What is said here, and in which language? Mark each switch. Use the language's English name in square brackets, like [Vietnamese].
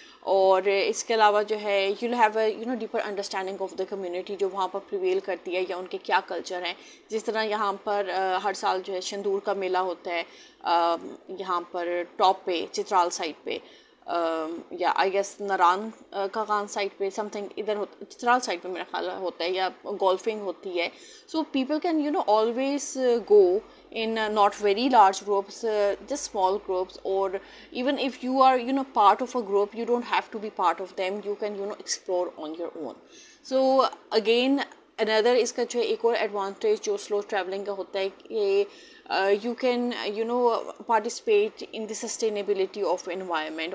[Urdu] اور اس کے علاوہ جو ہے [English] you'll have a deeper understanding of the community [Urdu] جو وہاں پر پریویل کرتی ہے, یا ان کے کیا کلچر ہیں. جس طرح یہاں پر ہر سال جو ہے شندور کا میلہ ہوتا ہے یہاں پر ٹاپ پہ چترال سائڈ پہ, یا [English] I guess [Urdu] ناران کا خان سائڈ پہ [English] something [Urdu] ادھر چترال سائڈ پہ میرا خیال ہوتا ہے, یا گولفنگ ہوتی ہے. [English] So people can always go in not very large groups, just small groups, or even if you are part of a group, you don't have to be part of them, you can explore on your own. So again another [Urdu] اس کا جو ایک اور advantage جو سلو travelling کا ہوتا ہے کہ [English] you can participate in the sustainability of environment.